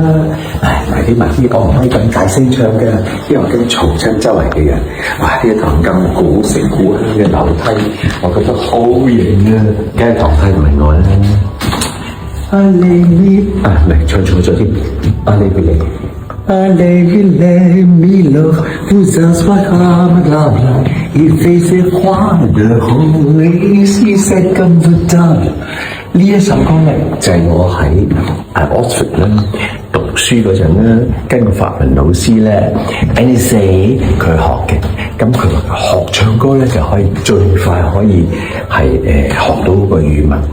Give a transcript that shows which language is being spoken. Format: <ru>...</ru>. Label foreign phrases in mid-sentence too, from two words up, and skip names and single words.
<yue>唉，埋啲我唔可以咁大聲唱嘅，因為我驚嘈親周圍嘅人。哇！呢一堂咁古色古香嘅樓梯，我覺得好型啊！梗係堂梯唔係我啦。嚟唱錯咗添。</yue> <fr>Allez, Milo, vous asseoir comme là, il faisait froid dehors, ici c'est confortable。</fr> <yue>呢一首歌咧就係我喺Oxford 咧讀書嗰陣咧，跟個法文老師咧 Annie 佢學嘅，咁佢話學唱歌咧就可以最快可以係學到個語文。</yue>